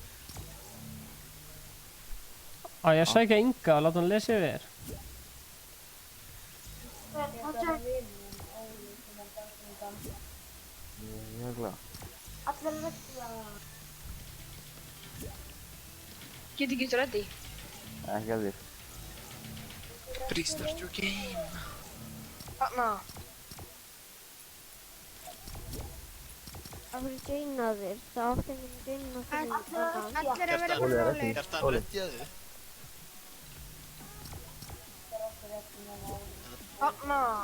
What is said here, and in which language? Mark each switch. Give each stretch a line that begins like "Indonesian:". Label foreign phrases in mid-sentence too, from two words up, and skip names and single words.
Icelandic: Á ég að sækja Inga og láta hann lesa yfir þér. Jökla. Allir ready. Get ekki ready. Ekki að þér.
English: Restart your game.
Icelandic: Þarna. Af hverju joina þér? Það átti enginn joina fyrir Allir að vera Kjartan, rólegir. Kjartan, reddiðu. Þarna.